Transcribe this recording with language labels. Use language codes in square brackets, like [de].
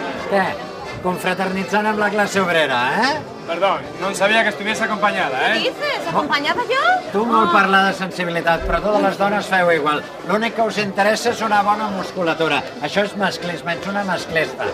[ca] Què? Confraternitzant amb la clase obrera, eh? [es] Perdón, no sabía que estuviese acompañada, [ca] Què ¿eh? dices? Acompanyada jo? Tu molt parlar de sensibilitat, però totes les dones feu igual. L'únic que us interessa és una bona musculatura. Això és masclisme, ets una masclista.